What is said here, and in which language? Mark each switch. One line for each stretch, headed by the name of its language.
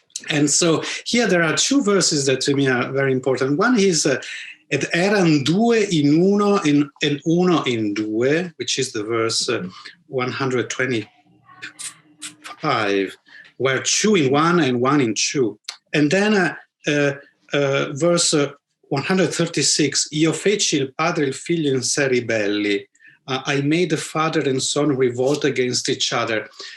English: And so here there are two verses that to me are very important. One is
Italian: et eran due in uno
English: and
Italian: uno in due,
English: which is the verse 125, where two in one and one in two. And then verse
Italian: 136, io feci il padre e il figlio in sé ribelli.
English: I made the father and son revolt against each other.